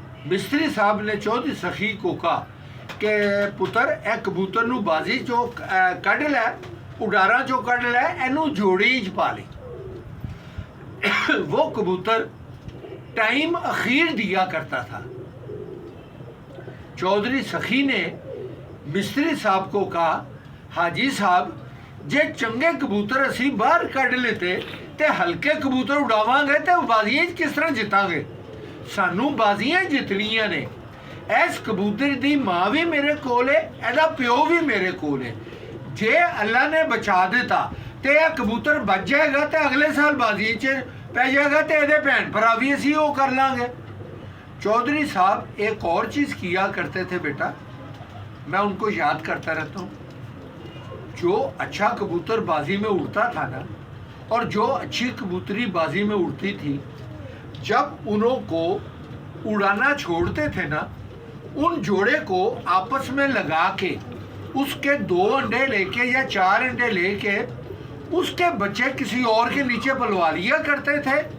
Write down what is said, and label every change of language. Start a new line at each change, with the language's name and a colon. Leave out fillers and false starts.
Urdu: مستری صاحب نے چودھری سخی کو کہا کہ
Punjabi: پتر اے کبوتر نو بازی جو کڈ لے, اڈارا جو کڈ لے, اینو جوڑی چ پا لے.
Urdu: وہ کبوتر ٹائم اخیر دیا کرتا تھا. چودھری سخی نے مستری صاحب کو کہا
Punjabi: حاجی صاحب جے چنگے کبوتر اسی باہر کڈ لیتے تے ہلکے کبوتر اڈاواں گے تے بازیاں کس طرح جتاں گے؟ سانو بازیاں جتنیاں نے. ایس کبوتر دی ماں بھی میرے کول ہے, ایدا پیو بھی میرے کول ہے. جے اللہ نے بچا دیتا تے یہ کبوتر بچ جائے گا تے اگلے سال بازی چ پہ جائے گا تے ایدے بھین بھرا بھی اسی وہ کر لیں گے.
Urdu: چودھری صاحب ایک اور چیز کیا کرتے تھے بیٹا, میں ان کو یاد کرتا رہتا ہوں. جو اچھا کبوتر بازی میں اڑتا تھا نا, اور جو اچھی کبوتری بازی میں اڑتی تھی, جب انہوں کو اڑانا چھوڑتے تھے نا, ان جوڑے کو آپس میں لگا کے اس کے 2 انڈے لے کے یا 4 انڈے لے کے اس کے بچے کسی اور کے نیچے پلوا لیا کرتے تھے.